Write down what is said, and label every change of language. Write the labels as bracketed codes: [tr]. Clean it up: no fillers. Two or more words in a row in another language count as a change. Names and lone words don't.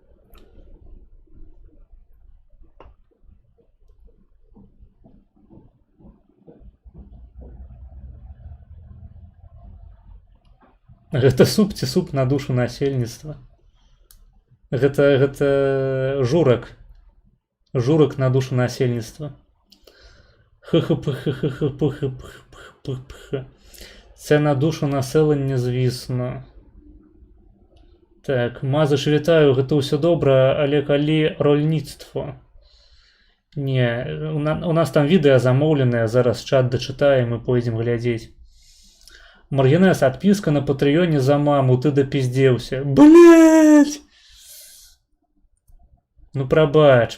[be] Гэта суп ці суп на душу насельніцтва. Гэта журак. Журак на душу насельніцтва. [uk] Це на душу населення, звісно. [be] Так, Мазыч, вітаю, гэта ўсё добра, але калі рольніцтво? Не, у нас там відэа замоўленае, зараз чат дачытаем і пойдзем глядзець. Маргінес, адпіска на Патрыёне за маму, ты дапіздзеўся. Блять! Ну прабач.